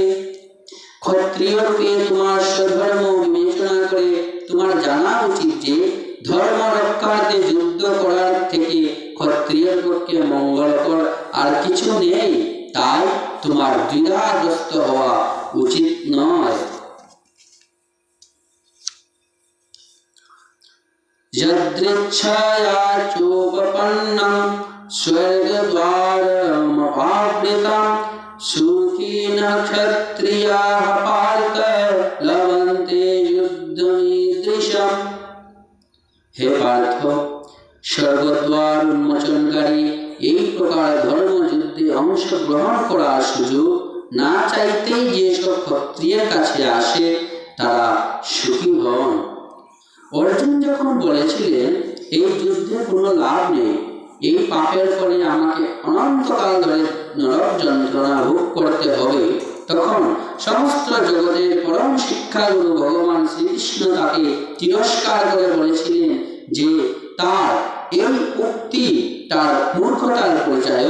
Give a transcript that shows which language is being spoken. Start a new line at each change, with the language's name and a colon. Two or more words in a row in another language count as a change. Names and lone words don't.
Bangla: ক্ষত্রিয় রূপে তোমার স্বধর্ম বিবেচনা করে তোমার জানা উচিত যে ধর্ম রক্ষার্থে যুদ্ধ করার থেকে ক্ষত্রিয়ের পক্ষে মঙ্গলকর আর কিছু নেই। তাই তোমার দ্বিধাগ্রস্ত হওয়া উচিত নয়।
Sanskrit: यदृच्छया चोपपन्नं स्वर्गद्वारमपावृतं सुखिन क्षत्रियाः पार्थ लभन्ते युद्धमीदृशम्। हे पार्थ,
Bangla: স্বর্গদ্বার উন্মোচনকারী এই প্রকার ধর্মযুদ্ধে অংশগ্রহণ করার সুযোগ না চাইতেই যেসব ক্ষত্রিয়ের কাছে আসে তারা সুখী হন। অর্জুন যখন বলেছিলেন এই যুদ্ধে কোনো লাভ নেই, এই পাপের ফলে আমাকে অনন্তকাল ধরে নরক যন্ত্রণা ভোগ করতে হবে, তখন সমস্ত জগতের পরম শিক্ষাগুরু ভগবান শ্রীকৃষ্ণ তাকে তিরস্কার করে বলেছিলেন যে তার এই উক্তি তার মূর্খতার পরিচয়।